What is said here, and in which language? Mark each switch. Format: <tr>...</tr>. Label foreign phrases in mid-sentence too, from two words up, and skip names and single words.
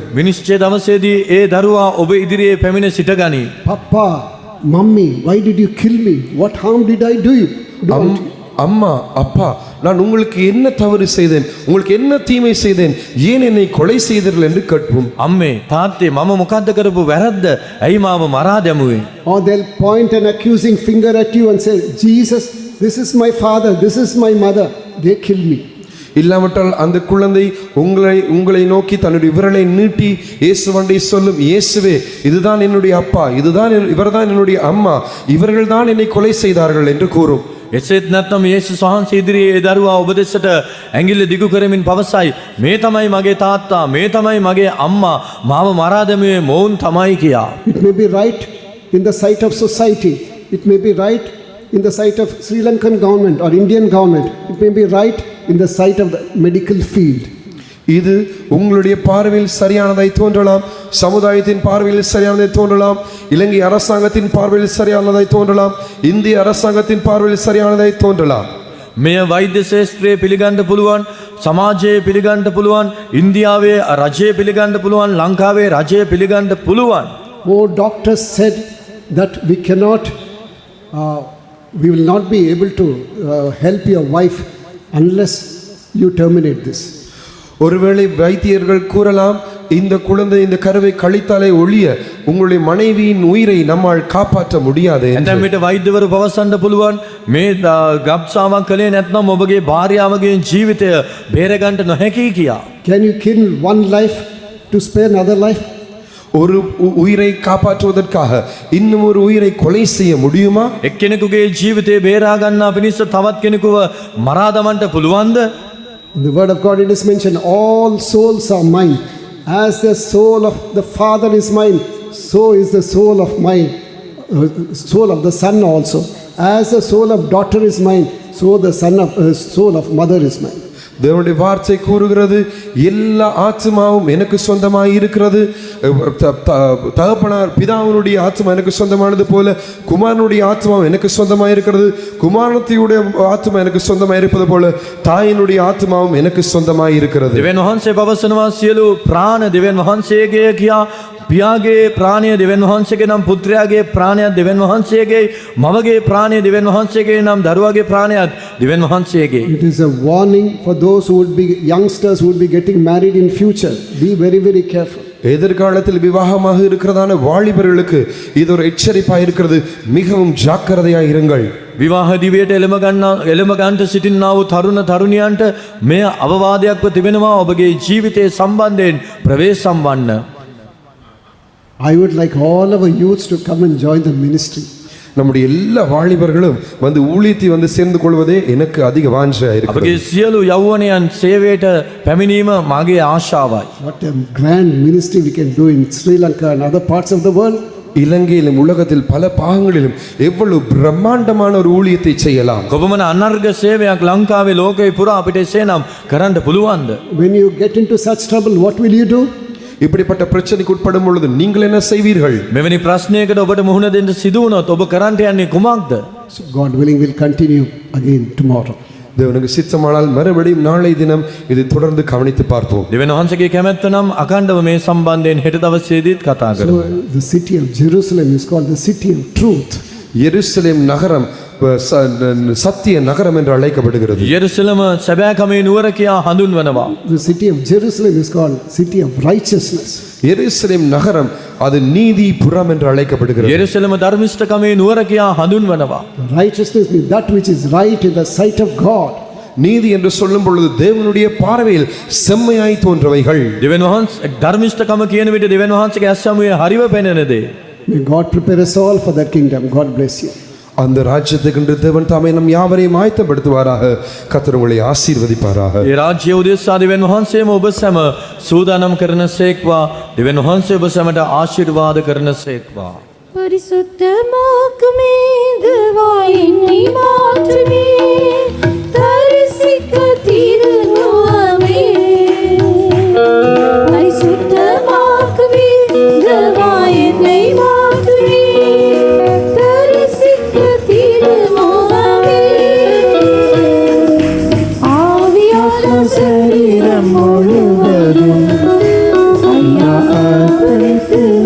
<si>විනිශ්චය දවසේදී ඒ දරුවා ඔබ ඉදිරියේ පැමිණ සිටගනී.</si> <en>Papa, Mummy, why did you kill me? What harm did I do you?</en> <ta>அம்மா, அப்பா, நான் உங்களுக்கு என்ன தவறு செய்தேன், உங்களுக்கு என்ன தீமை செய்தேன், ஏன் என்னை கொலை செய்தீர்கள் என்று கேட்போம்.</ta> <si>අම්මේ තාත්තේ මම මොකද්ද කරපු වැරද්ද? ඇයි මාව මරා දැමුවේ?</si> <en>Or they'll point an accusing finger at you and say, Jesus, this is my father, this is my mother, they kill me.</en> <ta>இல்லாமட்டால் அந்த குழந்தை உங்களை நோக்கி தன்னுடைய விரலை நீட்டி இயேசுவண்டை சொல்லும், இயேசுவே இதுதான் என்னுடைய அப்பா, இவர்தான் என்னுடைய அம்மா, இவர்கள் தான் என்னை கொலை செய்தார்கள் என்று கூறும்.</ta> <si>එසේත් නැත්නම් යේසුස් වහන්සේ ඉදිරියේ ඒ දරුවා ඔබ දෙසට ඇඟිල්ල දිගු කරමින් පවසයි, මේ තමයි මගේ තාත්තා, මේ තමයි මගේ අම්මා, මාව මරා දැමුවේ මොවුන් තමයි කියා.</si> <en>It may be right in the sight of society. It may be right in the sight of Sri Lankan government or Indian government. It may be right in the sight of the medical field.</en> <ta>இது உங்களுடைய பார்வையில் சரியானதாய் தோன்றலாம், சமுதாயத்தின் பார்வையில் சரியானதாய் தோன்றலாம், இலங்கை அரசாங்கத்தின் பார்வையில் சரியானதாய் தோன்றலாம், இந்திய அரசாங்கத்தின் பார்வையில் சரியானதாய் தோன்றலாம்.</ta> <si>මෙය වෛද්‍ය ශාස්ත්‍රයේ පිළිගන්න පුළුවන්, සමාජයේ පිළිගන්න පුළුවන්, ඉන්දියාවේ රජයේ පිළිගන්න පුළුවන්, ලංකාවේ රජයේ පිළිගන්න පුළුවන්.</si> <en>More doctors said that we will not be able to help your wife unless you terminate this.</en> <ta>ஒருவேளை வைத்தியர்கள் கூறலாம், இந்த குழந்தை இந்த கருவை கழித்தாலே ஒழிய உங்களுடைய மனைவியின் உயிரை நம்மால் காப்பாற்ற முடியாது.</ta> <si>එතැන් විට වෛද්‍යවරු පවසන්න පුළුවන්, මේ ගබ්සාවක් කළේ නැත්නම් ඔබගේ භාර්යාවගේ ජීවිතය බේරගන්න නොහැකි කියා.</si> <en>Can you kill one life to spare another life?</en> <ta>ஒரு உயிரை காப்பாற்றுவதற்காக இன்னும் ஒரு உயிரை கொலை செய்ய முடியுமா?</ta> <si>එක්කෙනෙකුගේ ජීවිතය බේරා ගන්නා පිණිස තවත් කෙනෙකුව මරා දමන්න පුළුවන්ද?</si> <en>In the word of God it is mentioned, all souls are mine. As the soul of the Father is mine, so is the soul of soul of the Son also. As the soul of daughter is mine, so the soul of mother is mine.</en> <ta>தேவனுடைய வார்த்தை கூறுகிறது, எல்லா ஆத்மாவும் எனக்கு சொந்தமாய் இருக்கிறது. தகப்பனார் பிதாவினுடைய ஆத்மா எனக்கு சொந்தமானது போல குமாரனுடைய ஆத்மாவும் எனக்கு சொந்தமாய் இருக்கிறது. குமாரத்தியுடைய ஆத்மா எனக்கு சொந்தமாய் இருப்பது போல தாயினுடைய ஆத்மாவும் எனக்கு சொந்தமாய் இருக்கிறது.</ta> <si>දෙවියන් වහන්සේ පවසනවා, සියලු ප්‍රාණ දෙවියන් වහන්සේගේ කියා. පියාගේ ප්‍රාණය දෙවියන් වහන්සේගේ නම් පුත්‍රයාගේ ප්‍රාණයත් දෙවියන් වහන්සේගේ, මවගේ ප්‍රාණය දෙවියන් වහන්සේගේ නම් දරුවාගේ ප්‍රාණයත් දෙවියන් වහන්සේගේ.</si> <en>It is a warning for those who would be youngsters who would be getting married in future. Be very, very careful.</en> <ta>எதிர்காலத்தில் விவாகமாக இருக்கிறதான வாலிபர்களுக்கு இது ஒரு எச்சரிப்பாக இருக்கிறது. மிகவும் ஜாக்கிரதையாக இருங்கள்.</ta> <si>විවාහ දිවියට එළඹ ගන්නට සිටින්නා වූ තරුණ තරුණියන්ට මෙය අවවාදයක්ව තිබෙනවා, ඔබගේ ජීවිතයේ සම්බන්ධයෙන් ප්‍රවේශම් වන්න.</si> <en>I would like all our youths to come and join the ministry.</en> <ta>நம்முடைய எல்லா வாலிபர்களும் வந்து ஊழியத்தை வந்து சேர்ந்து கொள்வதே எனக்கு அதிக வாஞ்சையா இருக்கிறது.</ta> <si>අපගේ සියලු යෞවනයන් සේවයට පැමිණීම මගේ ආශාවයි.</si> <en>What a grand ministry we can do in Sri Lanka and other parts of the world.</en> <ta>இலங்கையிலும் உலகத்தில் பல பாகங்களிலும் எவ்வளவு பிரம்மாண்டமான ஒரு ஊழியத்தை செய்யலாம்.</ta> <si>කොපමණ අනර්ග සේවයක් ලංකාවේ ලෝකේ පුරා අපිට එසේනම් කරන්න පුළුවන්ද?</si> <en>When you get into such trouble, what will you do?</en> <ta>இப்படிப்பட்ட பிரச்சனைக்கு உட்படும் பொழுது நீங்கள் என்ன செய்வீர்கள்?</ta> <si>මෙවැනි ප්‍රශ්නයකට ඔබට මුහුණ දෙන්න සිදු වුණොත් ඔබ කරන්න යන්නේ කුමක්ද?</si> <en>So God willing, we'll continue again tomorrow.</en> <ta>தேவனுக்கு சித்தமானால் மறுபடியும் நாளை தினம் இதை தொடர்ந்து கவனித்து பார்ப்போம்.</ta> <si>දෙවියන් වහන්සේගේ කැමැත්ත නම් අකණ්ඩව මේ සම්බන්ධයෙන් හෙට දවසේදීත් කතා කරමු.</si> <en>So the city of Jerusalem is called the city of truth.</en> <ta>எருசலேம் நகரம் சத்திய நகரம் என்று அழைக்கப்படுகிறது.</ta> <si>යෙරුසලම සැබෑකමේ නුවර කියා හඳුන්වනවා.</si> <en>The city of Jerusalem is called city of righteousness.</en> <ta>எருசலேம் நகரம் அது நீதிபுரம் என்று அழைக்கப்படுகிறது.</ta> <si>යෙරුසලම ධර්මිෂ්ඨකමේ නුවර කියා හඳුන්වනවා.</si> <en>Righteousness means that which is right in the sight of God.</en> <ta>நீதி என்று சொல்லும் பொழுது தேவனுடைய பார்வையில் செம்மையாய் தோன்றவைகள்.</ta> <si>දෙවියන් වහන්සේ ධර්මිෂ්ඨකම කියන විට දෙවියන් වහන්සේගේ ඇස්සමුවේ හරිව පෙනෙන දේ.</si> <en>May God prepare us all for that kingdom. God bless you.</en> <ta>அந்த ராஜ்யத்துக்கு தேவன் தாமே நம் யாவரையும் ஆயத்தப்படுத்துவாராக. கர்த்தர் உங்களை ஆசீர்வதிப்பாராக.</ta> <si>ඒ රාජ්‍ය උදෙසා දෙවියන් වහන්සේම ඔබ සැම සූදානම් කරන සේක්වා. දෙවියන් වහන්සේ ඔබ සැමට ආශිර්වාද කරන සේක්වා.</si> <ta>பரிசுத்தமாக்குமே தேவா என்னை மாற்றுமே தரிசிக்க திருமுகமே பரிசுத்தமாக்குமே தேவா என்னை மாற்றுமே தரிசிக்க திருமுகமே ஆவியான சரீரம் முழுவதும் ஐயா அர்ப்பணித்து</ta>